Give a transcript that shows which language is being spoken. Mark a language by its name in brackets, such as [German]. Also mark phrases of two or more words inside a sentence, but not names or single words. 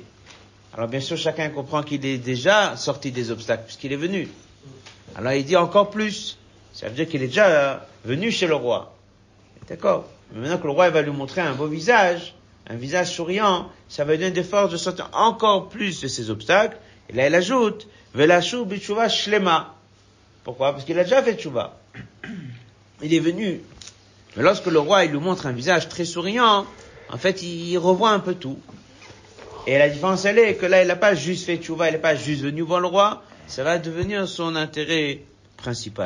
[French] Alors bien sûr, chacun comprend qu'il est déjà sorti des obstacles, puisqu'il est venu. Alors il dit encore plus. Ça veut dire qu'il est déjà venu chez le roi. D'accord? Mais maintenant que le roi va lui montrer un beau visage, un visage souriant, ça va lui donner des forces de sortir encore plus de ces obstacles. Et là, il ajoute, [Hebrew] ולשוב בתשובה שלמה. [French] Pourquoi? Parce qu'il a déjà fait tchouva. Il est venu. Mais lorsque le roi, il lui montre un visage très souriant, en fait, il revoit un peu tout. Et la différence, elle est que là, il n'a pas juste fait tchouva, il n'est pas juste venu voir le roi, ça va devenir son intérêt principal.